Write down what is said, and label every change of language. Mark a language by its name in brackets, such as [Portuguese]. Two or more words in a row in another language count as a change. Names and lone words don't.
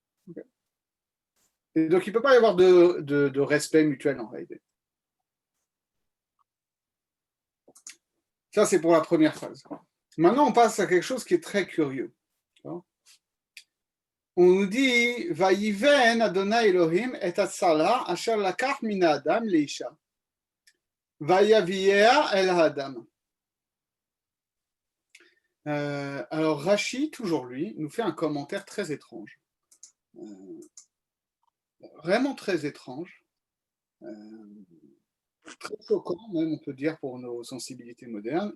[French] Et donc, il ne peut pas y avoir de respect mutuel en réalité. Ça, c'est pour la première phrase. Maintenant, on passe à quelque chose qui est très curieux. On nous dit [Hebrew] ויבן אדני אלהים את הצלע אשר לקח מן אדם לאשה. ויביאה אל אדם. [French] Alors, Rashi, toujours lui, nous fait un commentaire très étrange. Vraiment très étrange. Très choquant, même, on peut dire, pour nos sensibilités modernes.